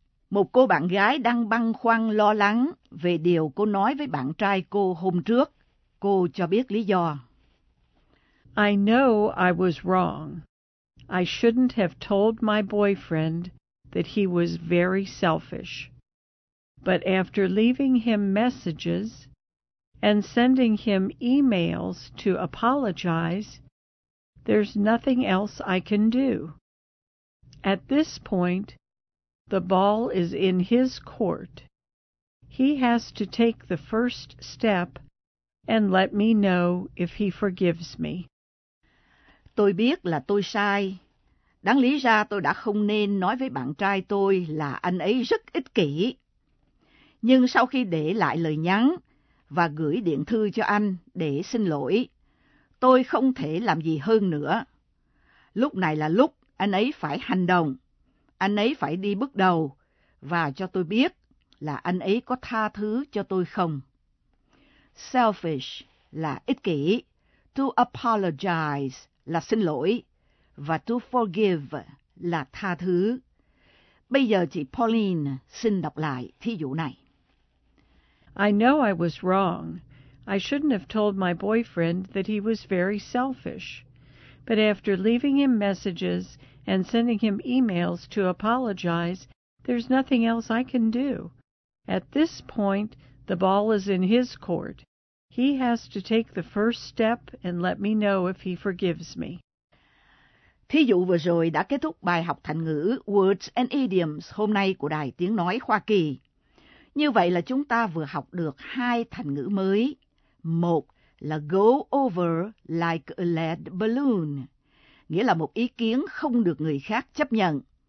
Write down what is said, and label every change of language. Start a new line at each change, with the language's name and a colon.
Vietnamese: Một cô bạn gái đang băn khoăn lo lắng về điều cô nói với bạn trai cô hôm trước. Cô cho biết lý do.
English: I know I was wrong. I shouldn't have told my boyfriend that he was very selfish. But after leaving him messages and sending him emails to apologize, there's nothing else I can do. At this point, the ball is in his court. He has to take the first step and let me know if he forgives me.
Vietnamese: Tôi biết là tôi sai. Đáng lý ra tôi đã không nên nói với bạn trai tôi là anh ấy rất ích kỷ. Nhưng sau khi để lại lời nhắn và gửi điện thư cho anh để xin lỗi, tôi không thể làm gì hơn nữa. Lúc này là lúc anh ấy phải hành động, anh ấy phải đi bước đầu và cho tôi biết là anh ấy có tha thứ cho tôi không. Selfish là ích kỷ, to apologize là xin lỗi, và to forgive là tha thứ. Bây giờ chị Pauline xin đọc lại thí dụ này.
English: I know I was wrong. I shouldn't have told my boyfriend that he was very selfish. But after leaving him messages and sending him emails to apologize, there's nothing else I can do. At this point, the ball is in his court. He has to take the first step and let me know if he forgives me.
Vietnamese: Thí dụ vừa rồi đã kết thúc bài học thành ngữ Words and Idioms hôm nay của Đài Tiếng Nói Hoa Kỳ. Như vậy là chúng ta vừa học được hai thành ngữ mới. Một là
English: go over like a lead balloon,
Vietnamese: nghĩa là một ý kiến không được người khác chấp nhận.